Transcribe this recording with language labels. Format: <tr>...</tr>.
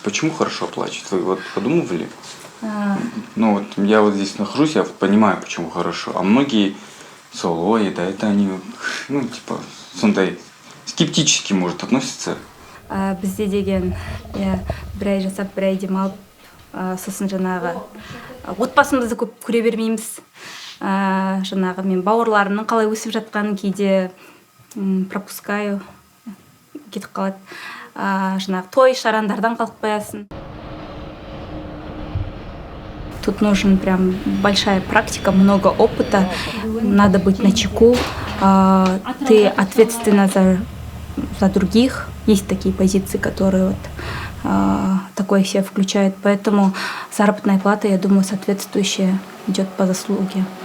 <ru>Почему хорошо оплачивается? Вы вот подумывали? Ну вот я вот здесь нахожусь, я понимаю, почему хорошо. А многие солои, да, это они, ну типа,</ru> <kk>сондай</kk> <ru>скептически, может, относятся.</ru> <kk>Бізде деген бір ай жасап, бір ай демалып, сосын жаңағы отбасымызды көп көре бермейміз. Жаңағы мен бауырларымның қалай өсіп жатқанын кейде пропускаю, кетіп қалады. Жаңағы той шарандардан қалып қоясың.</kk> <ru>Тут нужен прям большая практика, много опыта, надо быть начеку, ты ответственна за других. Есть такие позиции, которые такое все включают, поэтому заработная плата, я думаю, соответствующая идет по заслуге.</ru>